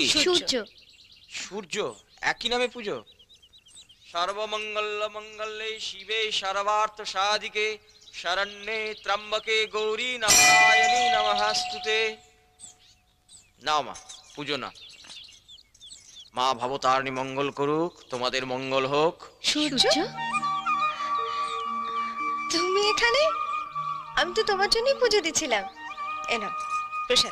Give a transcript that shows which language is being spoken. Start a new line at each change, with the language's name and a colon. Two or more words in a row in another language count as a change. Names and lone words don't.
Bangla: সূর্য। সূর্য, একই নামে পুজো।
Sanskrit: সর্বমঙ্গল মঙ্গলে শিবে সর্বার্থ সাধিকে শরণ্যে ত্র্যম্বকে গৌরী নারায়ণী নমস্তুতে।
Bangla: নাও মা, পুজো না। মা ভবতারিণী মঙ্গল করুক, তোমাদের মঙ্গল হোক। সূর্য, তুমি এখানে? আমি তো তোমার জন্যই পুজো দিচ্ছিলাম। এ নাও প্রসাদ।